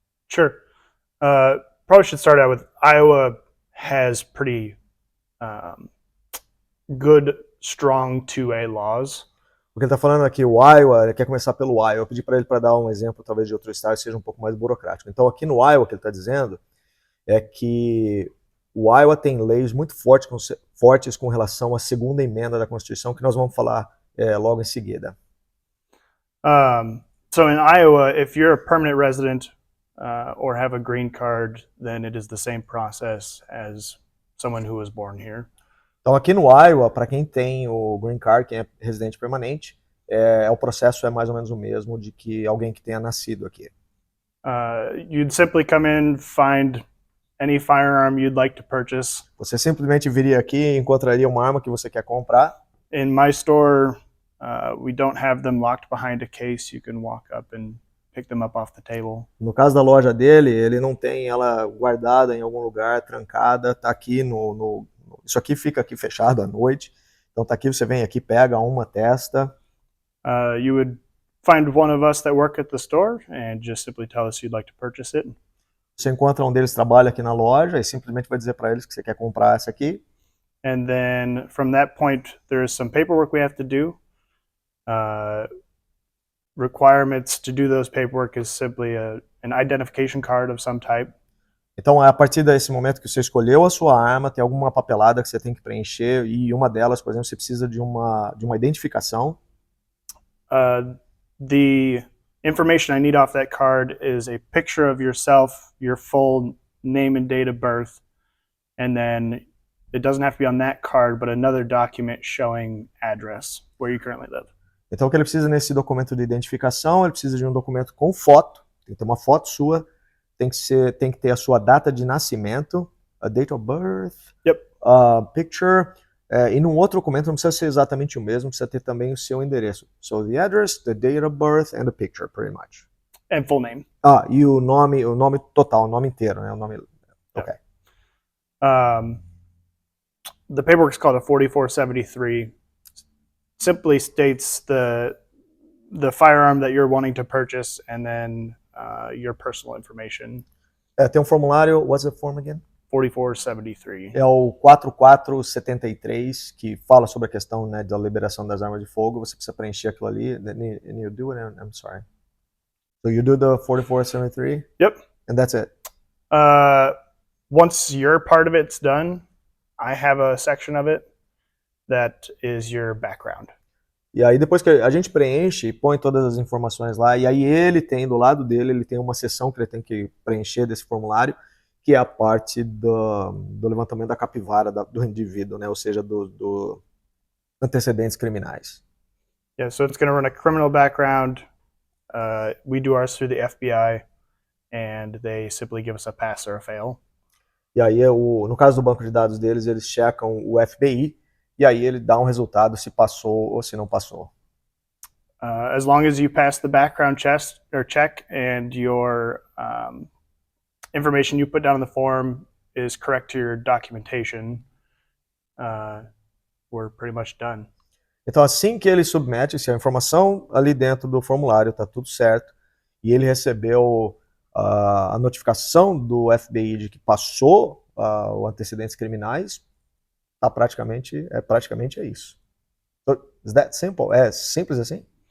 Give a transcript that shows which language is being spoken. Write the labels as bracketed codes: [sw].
[en] Sure. Probably should start out with Iowa has pretty good, strong 2A laws. [pt] O que ele está falando aqui, o Iowa, ele quer começar pelo Iowa. Eu pedi para ele para dar um exemplo, talvez, de outro estado que seja um pouco mais burocrático. Então, aqui no Iowa, o que ele está dizendo é que o Iowa tem leis muito fortes com relação à segunda emenda da Constituição, que nós vamos falar logo em seguida. [en] So in Iowa, if you're a permanent resident or have a green card, then it is the same process as someone who was born here. [pt] Então, aqui no Iowa, para quem tem o green card, quem é residente permanente, o processo é mais ou menos o mesmo de que alguém que tenha nascido aqui. [en] You'd simply come in, find any firearm you'd like to purchase. [pt] Você simplesmente viria aqui e encontraria uma arma que você quer comprar. [en] In my store, we don't have them locked behind a case. You can walk up and pick them up off the table. [pt] No caso da loja dele, ele não tem ela guardada em algum lugar, trancada, tá aqui isso aqui fica aqui fechado à noite. Então tá aqui, você vem aqui, pega uma, testa. [en] You would find one of us that work at the store and just simply tell us you'd like to purchase it. [pt] Você encontra um deles que trabalha aqui na loja e simplesmente vai dizer para eles que você quer comprar essa aqui. [en] And then from that point, there is some paperwork we have to do. Requirements to do those paperwork is simply an identification card of some type. [pt] Então, a partir desse momento que você escolheu a sua arma, tem alguma papelada que você tem que preencher e uma delas, por exemplo, você precisa de uma identificação. [en] The information I need off that card is a picture of yourself, your full name and date of birth, and then it doesn't have to be on that card, but another document showing address where you currently live. [pt] Então, o que ele precisa nesse documento de identificação, ele precisa de um documento com foto, tem que ter uma foto sua, tem que ter a sua data de nascimento, a [en] date of birth, Yep. [pt] Picture, e num outro documento não precisa ser exatamente o mesmo, precisa ter também o seu endereço. [en] So, the address, the date of birth and the picture, pretty much. And full name. [pt] E o nome total, o nome inteiro, né? O nome. [en] Okay. The paperwork is called a 4473. Simply states the firearm that you're wanting to purchase and then your personal information. [pt] Tem um formulário, [en] what's the form again? 4473. [pt] É o 4473, que fala sobre a questão, né, da liberação das armas de fogo. Você precisa preencher aquilo ali. [en] And you do it, I'm sorry. So you do the 4473? Yep. And that's it? Once your part of it's done, I have a section of it that is your background. [pt] E aí depois que a gente preenche e põe todas as informações lá, e aí ele tem, do lado dele, ele tem uma seção que ele tem que preencher desse formulário, que é a parte do levantamento da capivara do indivíduo, né? Ou seja, do antecedentes criminais. [en] Yeah, so it's going to run a criminal background. We do ours through the FBI, and they simply give us a pass or a fail. [pt] E aí, no caso do banco de dados deles, eles checam o FBI, e aí ele dá um resultado se passou ou se não passou. [en] As long as you pass the background check and your information you put down in the form is correct to your documentation, we're pretty much done. [pt] Então, assim que ele submete, se a informação ali dentro do formulário está tudo certo, e ele recebeu a notificação do FBI de que passou os antecedentes criminais, praticamente é isso. [en] So, is that simple? [pt] É simples assim?